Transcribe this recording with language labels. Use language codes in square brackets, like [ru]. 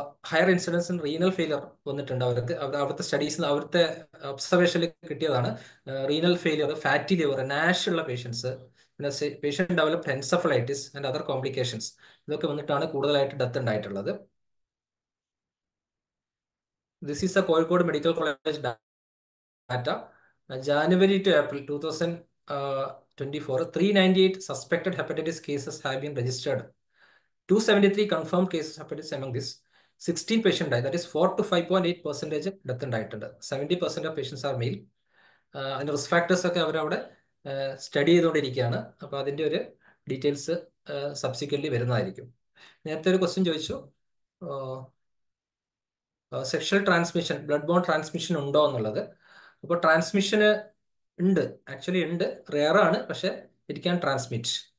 [en] higher incidence in renal failure [ml] വന്നിട്ടുണ്ട് അവർക്ക്. അവിടുത്തെ സ്റ്റഡീസിൽ അവിടുത്തെ ഒബ്സർവേഷനിൽ കിട്ടിയതാണ്. Renal failure, fatty liver, Nash ഉള്ള പേഷ്യൻസ്, പിന്നെ [en] patient developed encephalitis and other complications, [ml] ഇതൊക്കെ വന്നിട്ടാണ് കൂടുതലായിട്ട് ഡെത്ത് ഉണ്ടായിട്ടുള്ളത്. [en] This is a Kozhikode medical college data. January to April 2024, 398 suspected hepatitis cases have been registered. 273 confirmed cases of hepatitis among this. 16 patient died. That is 4 to 5.8% death [ml] ഉണ്ടായിട്ടുണ്ട്. [en] 70% of patients are male. [ml] അതിന്റെ risk factors ഒക്കെ അവരവിടെ study ചെയ്തുകൊണ്ടിരിക്കുകയാണ്. അപ്പോൾ അതിന്റെ ഒരു details subsequently വരുന്നതായിരിക്കും. നേരത്തെ ഒരു ക്വസ്റ്റ്യൻ ചോദിച്ചു, sexual transmission, blood bone transmission ഉണ്ടോ എന്നുള്ളത്. അപ്പോൾ ട്രാൻസ്മിഷന് ഉണ്ട്, ആക്ച്വലി ഉണ്ട്, റെയർ ആണ്, പക്ഷെ [en] It can transmit.